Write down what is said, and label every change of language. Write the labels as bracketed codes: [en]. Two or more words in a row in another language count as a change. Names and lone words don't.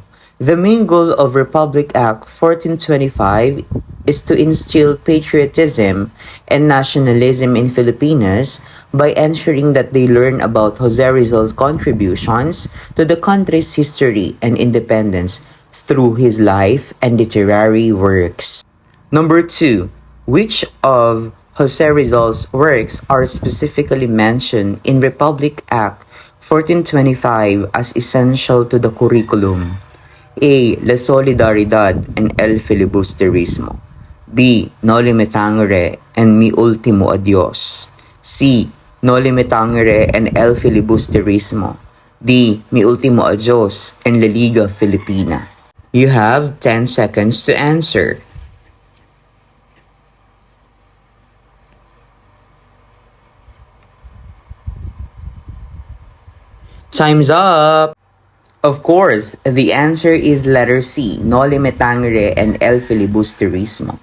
[en] The main goal of Republic Act 1425 is to instill patriotism and nationalism in Filipinos by ensuring that they learn about Jose Rizal's contributions to the country's history and independence through his life and literary works. Number 2. Which of Jose Rizal's works are specifically mentioned in Republic Act 1425 as essential to the curriculum? A. La Solidaridad and el Filibusterismo. B. Noli Me Tangere and Mi Ultimo Adios. C. Noli Me Tangere and el Filibusterismo. D. Mi Ultimo Adios and La Liga Filipina. You have 10 seconds to answer. Time's up! Of course, the answer is letter C, Noli Me Tangere and el Filibusterismo.